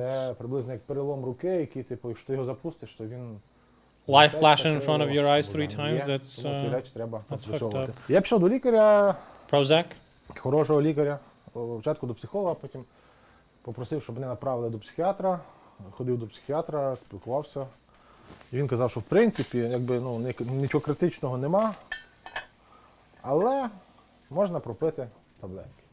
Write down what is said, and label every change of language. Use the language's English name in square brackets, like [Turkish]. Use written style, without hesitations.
[Ukrainian] Це приблизно як перелом руки, який, якщо ти його запустиш, то він... [English] Life flashing in front of your eyes 3 times, that's fucked up. [Ukrainian] Я пішов до лікаря, [English] Prozac? [Ukrainian] Хорошого лікаря, спочатку до психолога, потім попросив, щоб мене направили до психіатра, ходив до психіатра, спілкувався. І він казав, що в принципі, нічого критичного нема, але можна пропити таблетки.